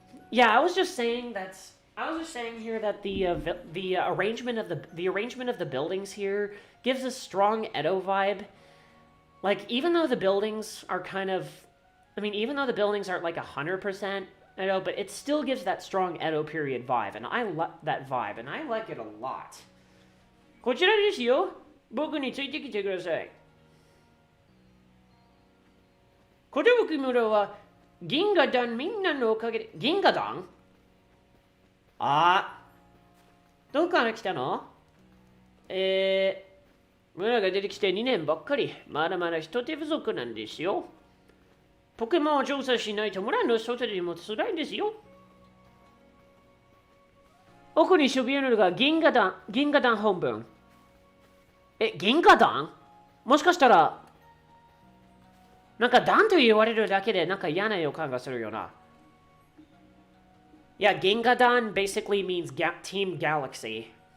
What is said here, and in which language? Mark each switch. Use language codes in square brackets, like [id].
[en] Yeah, I was just saying here that the arrangement of the buildings here gives a strong Edo vibe. Like even though the buildings are even though the buildings aren't like 100% Edo, but it still gives that strong Edo period vibe, and I like that vibe, and I like it a lot. [ja] こちらですよ。僕についてきてください。寿村は銀河団みんなのおかげで、銀河団？ああ、どこから来たの？村が出てきて2年ばっかり、まだまだ人手不足なんですよ。ポケモンを調査しないと村の外でも辛いんですよ。奥にそびえるのが銀河団本部。銀河団？もしかしたら、なんか団と言われるだけでなんか嫌な予感がするよな。 [en] Yeah, Gingadan basically means Team Galaxy.